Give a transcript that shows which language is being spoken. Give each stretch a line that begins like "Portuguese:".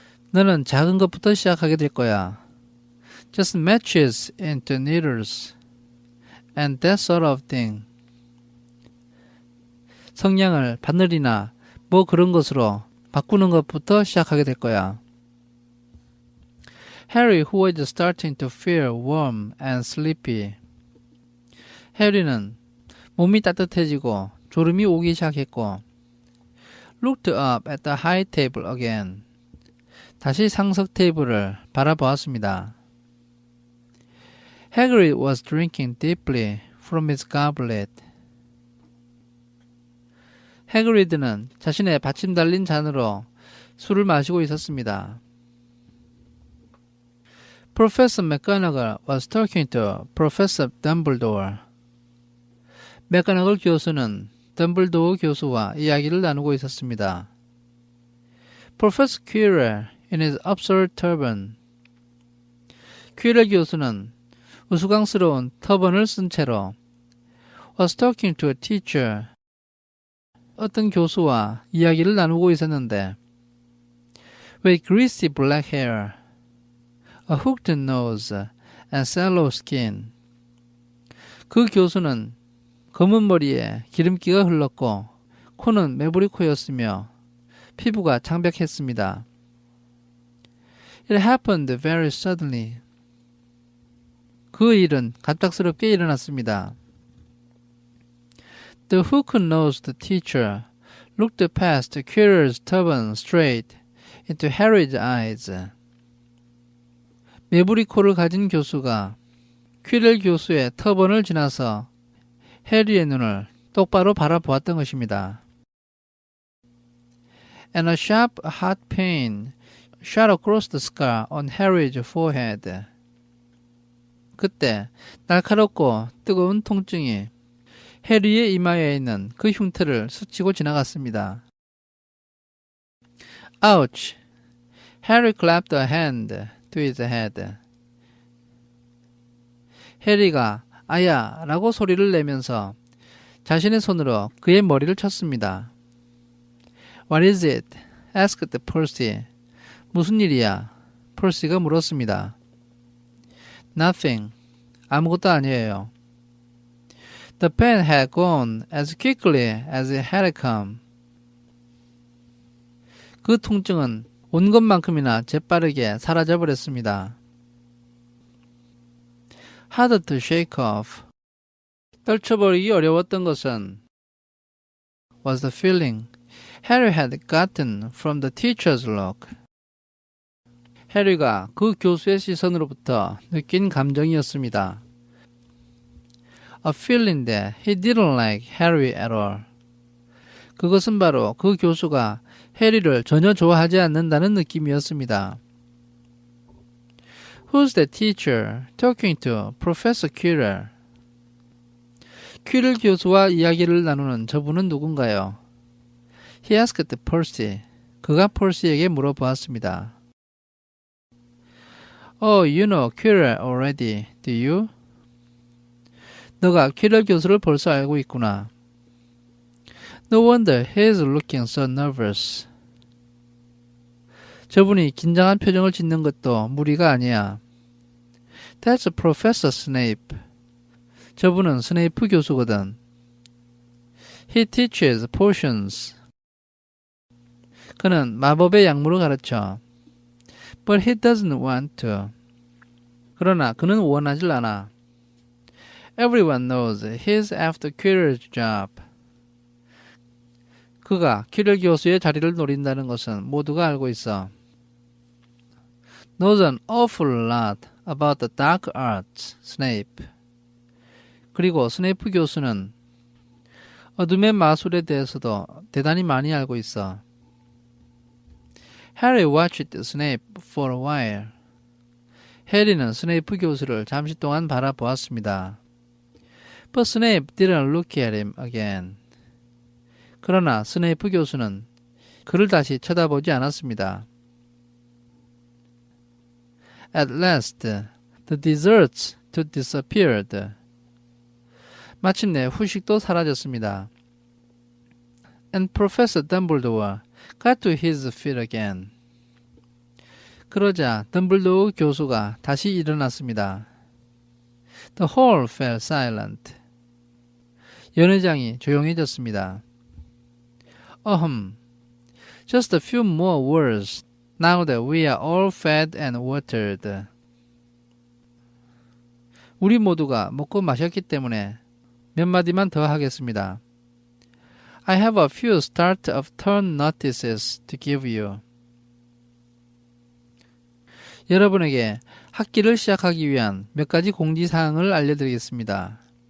Korean: 너는 작은 것부터 시작하게 될 거야.
English: Just matches into needles and that sort of thing.
Korean: 성냥을 바늘이나 뭐 그런 것으로 바꾸는 것부터 시작하게 될 거야.
English: Harry, who was starting to feel warm and sleepy.
Korean: 해리는 몸이 따뜻해지고 졸음이 오기 시작했고
English: looked up at the high table again.
Korean: 다시 상석 테이블을 바라보았습니다.
English: Hagrid was drinking deeply from his goblet.
Korean: 해그리드는 자신의 받침 달린 잔으로 술을 마시고 있었습니다.
English: Professor McGonagall was talking to Professor Dumbledore.
Korean: 맥거너글 교수는 덤블도어 교수와 이야기를 나누고 있었습니다.
English: Professor Quirrell in his absurd turban.
Korean: 퀴렐 교수는 우스꽝스러운 터번을 쓴 채로
English: was talking to a teacher.
Korean: 어떤 교수와 이야기를 나누고 있었는데
English: with greasy black hair, a hooked nose, and sallow skin.
Korean: 그 교수는 검은 머리에 기름기가 흘렀고 코는 매부리 코였으며 피부가 창백했습니다.
English: It happened very suddenly.
Korean: 그 일은 갑작스럽게 일어났습니다.
English: The hook-nosed teacher looked past Quirrell's turban straight into Harry's eyes.
Korean: 매부리 코를 가진 교수가 퀴렐 교수의 터번을 지나서 해리의 눈을 똑바로 바라보았던 것입니다.
English: And a sharp, hot pain shot across the scar on Harry's forehead.
Korean: 그때 날카롭고 뜨거운 통증이 해리의 이마에 있는 그 흉터를 스치고 지나갔습니다.
English: Ouch! Harry clapped a hand to his head.
Korean: 해리가 아야 라고 소리를 내면서 자신의 손으로 그의 머리를 쳤습니다.
English: What is it? asked Percy.
Korean: 무슨 일이야? 펄시가 물었습니다.
English: Nothing.
Korean: 아무것도 아니에요.
English: The pain had gone as quickly as it had come.
Korean: 그 통증은 온 것만큼이나 재빠르게 사라져버렸습니다.
English: Harder to shake off.
Korean: 떨쳐버리기 어려웠던 것은
English: was the feeling Harry had gotten from the teacher's look.
Korean: 해리가 그 교수의 시선으로부터 느낀 감정이었습니다.
English: A feeling that he didn't like Harry at all.
Korean: 그것은 바로 그 교수가 해리를 전혀 좋아하지 않는다는 느낌이었습니다.
English: Who's the teacher talking to Professor Quirrell?
Korean: 퀴렐 교수와 이야기를 나누는 저분은 누군가요?
English: He asked Percy.
Korean: 그가 펄시에게 물어보았습니다.
English: Oh, you know Quirrell already, do you?
Korean: 너가 퀴렐 교수를 벌써 알고 있구나.
English: No wonder he is looking so nervous.
Korean: 저분이 긴장한 표정을 짓는 것도 무리가 아니야.
English: That's Professor Snape.
Korean: 저분은 스네이프 교수거든.
English: He teaches potions.
Korean: 그는 마법의 약물을 가르쳐.
English: But he doesn't want to.
Korean: 그러나 그는 원하질 않아.
English: Everyone knows he's after Quirrell's job.
Korean: 그가 퀴렐 교수의 자리를 노린다는 것은 모두가 알고 있어.
English: Knows an awful lot about the dark arts, Snape.
Korean: 그리고 스네이프 교수는 어둠의 마술에 대해서도 대단히 많이 알고 있어.
English: Harry watched Snape for a while.
Korean: 해리는 스네이프 교수를 잠시 동안 바라보았습니다.
English: But Snape didn't look at him again.
Korean: 그러나 스네이프 교수는 그를 다시 쳐다보지 않았습니다.
English: At last, the desserts disappeared.
Korean: 마침내 후식도 사라졌습니다.
English: And Professor Dumbledore got to his feet again.
Korean: 그러자 덤블도어 교수가 다시 일어났습니다.
English: The hall fell silent.
Korean: 연회장이 조용해졌습니다.
English: Just a few more words now that we are all fed and watered.
Korean: 우리 모두가 먹고 마셨기 때문에 몇 마디만 더 하겠습니다.
English: I have a few start of turn notices to give you.
Korean: 여러분에게 학기를 시작하기 위한 몇 가지 공지사항을 알려드리겠습니다.